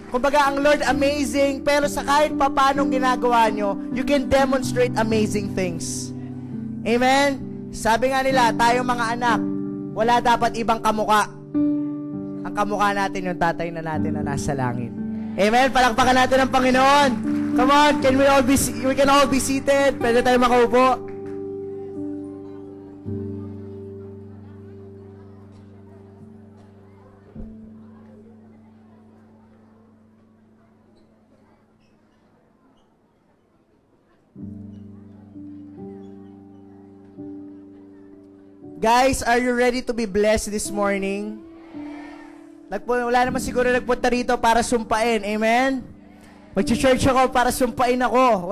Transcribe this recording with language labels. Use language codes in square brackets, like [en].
[tl] Kumbaga, ang Lord amazing, pero sa kahit papanong ginagawa nyo, [en] you can demonstrate amazing things. [tl] Amen? Sabi nga nila, tayong mga anak, wala dapat ibang kamuka. Ang kamuka natin yung tatay na natin na nasa langit. Amen? Palakpakan natin ang Panginoon. [en] Come on, we can all be seated. [tl] Pwede tayo makaupo. [en] Guys, are you ready to be blessed this morning? [tl] Wala naman siguro nagpunta rito para sumpain. Amen? Mag-church ako para sumpain ako.